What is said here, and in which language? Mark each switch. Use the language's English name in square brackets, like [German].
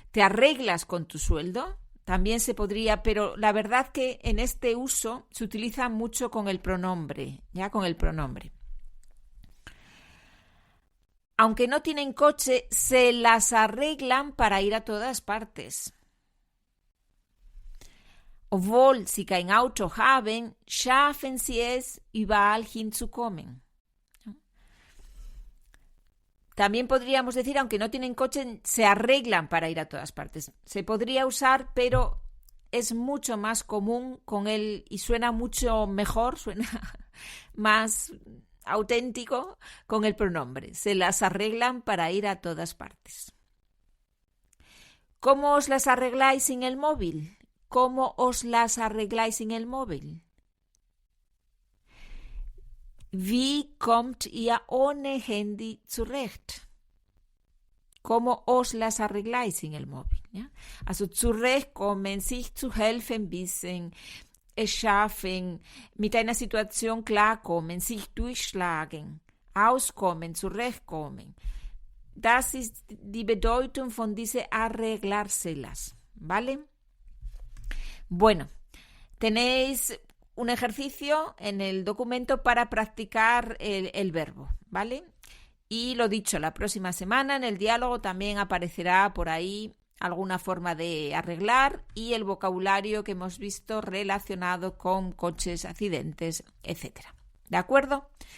[Spanish] ¿Te arreglas con tu sueldo? También se podría, pero la verdad que en este uso se utiliza mucho con el pronombre, ¿ya? Con el pronombre. Aunque no tienen coche, se las arreglan para ir a todas partes. [German] Obwohl sie kein Auto haben, schaffen sie es, überall hinzukommen. [Spanish] También podríamos decir, aunque no tienen coche, se arreglan para ir a todas partes. Se podría usar, pero es mucho más común con él y suena mucho mejor, suena más auténtico con el pronombre. Se las arreglan para ir a todas partes. ¿Cómo os las arregláis sin el móvil? ¿Cómo os las arregláis sin el móvil? [German] Wie kommt ihr ohne Handy zurecht? [Spanish] ¿Cómo os las arregláis sin el móvil? ¿Ya? [German] Also zurechtkommen, sich zu helfen wissen, es schaffen, mit einer Situation klarkommen, sich durchschlagen, auskommen, zurechtkommen. Das ist die Bedeutung von diese arreglárselas, [Spanish] ¿vale? Bueno, tenéis un ejercicio en el documento para practicar el verbo, ¿vale? Y lo dicho, la próxima semana en el diálogo también aparecerá por ahí alguna forma de arreglar y el vocabulario que hemos visto relacionado con coches, accidentes, etc. ¿De acuerdo?